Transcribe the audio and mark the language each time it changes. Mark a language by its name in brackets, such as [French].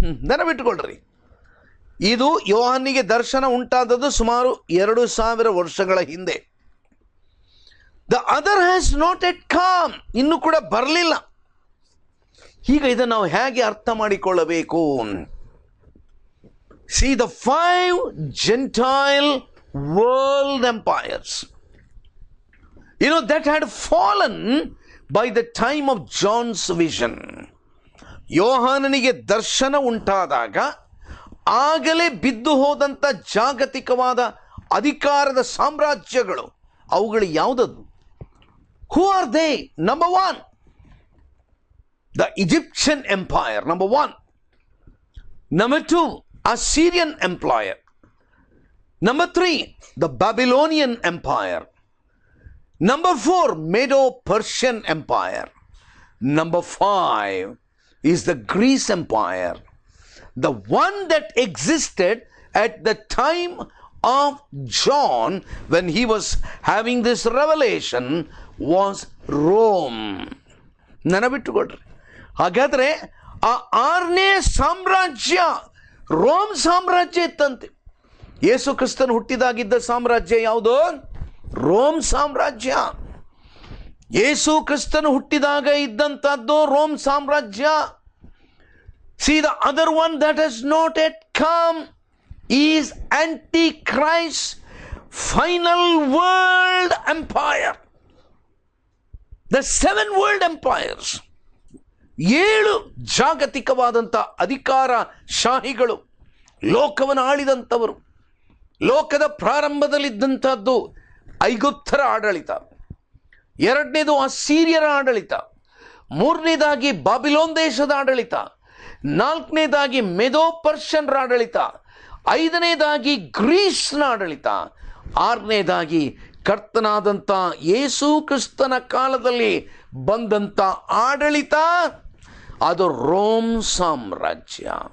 [Kannada] ನೆನಪಿಟ್ಟುಕೊಳ್ಳ್ರಿ, ಇದು ಯೋಹಾನಿಗೆ ದರ್ಶನ ಉಂಟಾದದ್ದು ಸುಮಾರು 2000 ವರ್ಷಗಳ ಹಿಂದೆ. [English] the other has not yet come, [Kannada] ಇನ್ನೂ ಕೂಡ ಬರಲಿಲ್ಲ. ಈಗ ಇದನ್ನು ನಾವು ಹೇಗೆ ಅರ್ಥ ಮಾಡಿಕೊಳ್ಳಬೇಕು? [English] See, the 5 Gentile world empires, you know, that had fallen by the time of John's vision. [Kannada] ಯೋಹಾನನಿಗೆ ದರ್ಶನ ಉಂಟಾದಾಗ ಆಗಲೇ ಬಿದ್ದು ಹೋದಂಥ ಜಾಗತಿಕವಾದ ಅಧಿಕಾರದ ಸಾಮ್ರಾಜ್ಯಗಳು, ಅವುಗಳು ಯಾವುದದು? [English] Who are they? Number 1, the Egyptian empire, number 1. Number 2, Assyrian empire. Number 3, the Babylonian empire. Number 4, Medo-Persian empire. Number 5 is the Greece empire. The one that existed at the time of John when he was having this revelation was Rome. [Kannada] ನೆನಪಿಟ್ಟುಕೊಳ್ರಿ. ಹಾಗಾದರೆ ಆ 6ನೇ ಸಾಮ್ರಾಜ್ಯ Rome ಸಾಮ್ರಾಜ್ಯ ಇತ್ತಂತೆ. ಯೇಸು ಕ್ರಿಸ್ತನು ಹುಟ್ಟಿದಾಗಿದ್ದ ಸಾಮ್ರಾಜ್ಯ ಯಾವುದು? Rome ಸಾಮ್ರಾಜ್ಯ. ಯೇಸು ಕ್ರಿಸ್ತನು ಹುಟ್ಟಿದಾಗ ಇದ್ದಂಥದ್ದು ರೋಮ್ ಸಾಮ್ರಾಜ್ಯ. [English] See, the other one that has not yet come is Antichrist, final world empire. The 7 world empires, [Kannada] 7 ಜಾಗತಿಕವಾದಂಥ ಅಧಿಕಾರ ಶಾಹಿಗಳು, ಲೋಕವನ್ನು ಆಳಿದಂಥವರು. ಲೋಕದ ಪ್ರಾರಂಭದಲ್ಲಿದ್ದಂಥದ್ದು ಐಗುಪ್ತರ ಆಡಳಿತ, 2ನೇದು ಅಸ್ಸೀರಿಯರ ಆಡಳಿತ, 3ನೇದಾಗಿ ಬಾಬಿಲೋನ್ ದೇಶದ ಆಡಳಿತ, 4ನೇದಾಗಿ ಮೆದೋ ಪರ್ಷನ್ರ ಆಡಳಿತ, 5ನೇದಾಗಿ ಗ್ರೀಸ್ನ ಆಡಳಿತ, 6ನೇದಾಗಿ ಕರ್ತನಾದಂಥ ಯೇಸು ಕ್ರಿಸ್ತನ ಕಾಲದಲ್ಲಿ ಬಂದಂಥ ಆಡಳಿತ, ಅದು ರೋಮ್ ಸಾಮ್ರಾಜ್ಯ.